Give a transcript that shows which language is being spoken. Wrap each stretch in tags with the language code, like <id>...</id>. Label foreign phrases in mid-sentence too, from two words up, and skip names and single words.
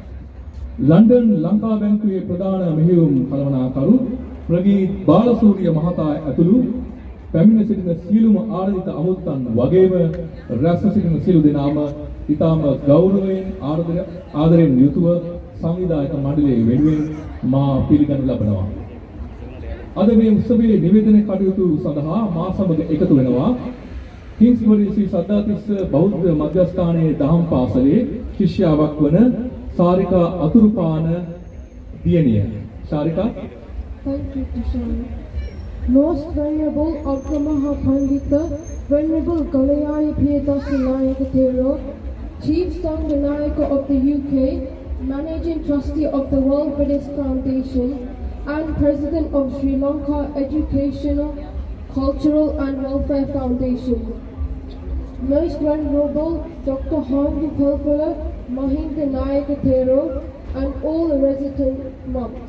<si>ලන්ඩන් ලංකා බැංකුවේ ප්‍රධාන මෙහෙයුම් කළමනාකරු ප්‍රගීත් බාලසූරිය මහතා ඇතුළු පැමිණ සිටින සියලුම ආරාධිත අමුත්තන් වගේම රැස් සිටින සියලු දෙනාම ඊටම ගෞරවයෙන් ආදරයෙන් යුතුව සංවිධායක මණ්ඩලයේ වෙනුවෙන් මා පිළිගනු ලබනවා. අද මේ උත්සවයේ නිවේදන කටයුතු සඳහා මා සමග එකතු වෙනවා කිංස්බරි ශ්‍රී සද්ධාතිස්ස බෞද්ධ මධ්‍යස්ථානයේ දහම් පාසලේ ශිෂ්‍යාවක් වන සාරිකා අතුරුපාන දියණිය. සාරිකා.</si> <en>Thank you, Kishan. Most Venerable Agamaha Pandita, Venerable Galayaya Piyadasi Nayaka Thero, Chief Sanghanayaka of the UK, Managing Trustee of the World Buddhist Foundation, and President of Sri Lanka Educational, Cultural and Welfare Foundation. Most Venerable Dr. Hangu Palpala, Mahinda Nayaka Thero, and all resident monks.</en>